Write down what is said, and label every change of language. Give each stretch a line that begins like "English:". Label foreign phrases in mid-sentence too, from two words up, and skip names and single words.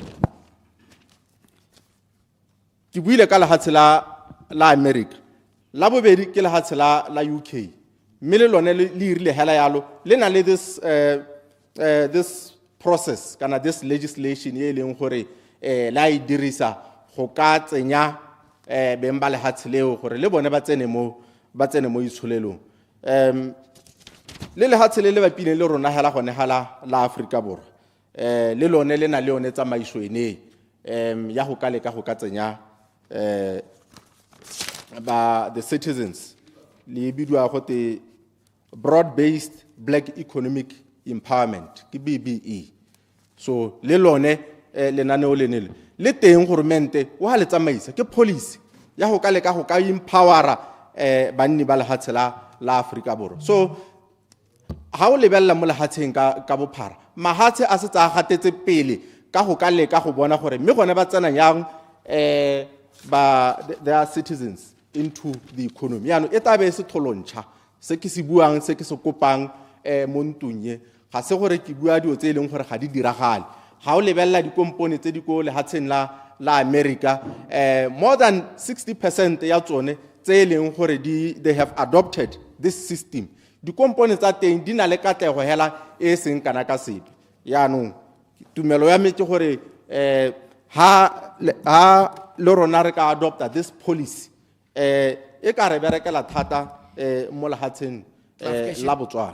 Tswana: ke buile ka lehatshe la America la bobedi ke lehatshe la UK mme le lone le irile hela yalo le na le
English: this process
Tswana: kana
English: this legislation
Tswana: ye leng gore la e dirisa go ka tsenya beng ba lehatshe leo gore le bone ba tsene mo itsholelong le lehatshe le bapileng le rona hela gone la Africa Borwa le lone le na le yone tsamaiso ene ya go ka leka go ka tsenya
English: the citizens
Tswana: le bidwa go te
English: broad based black economic empowerment
Tswana: ke BBE. So le lone lenaneo lenele le teng goromente o ha le tsamaisa ke policy ya go ka leka go ka empowera banni ba lehatshe la Afrika Borwa. So ha o lebella mo lehatsheng ka bophara mahatshe a se tsa gatetse pele ka go ka leka go bona gore mme gone ba tsena yang
English: their citizens into the economy.
Tswana: Yaano e tabe se tholontšha se ke se buang se ke se kopang mo ntong ye ga se gore ke bua dio tse eleng gore ga di diragale. Ha o lebella dikompone tse di ko lehatsheng la America
English: more than 60%
Tswana: ya tsone tse eleng gore
English: they have adopted this system.
Tswana: Dikompone tsa teng di na le katlego hela e seng kana ka sepe. Yaanong tumelo ya me ke gore ha le rona re ka adopta
English: this policy
Tswana: e ka re berekela thata mo lehatsheng la Botswana.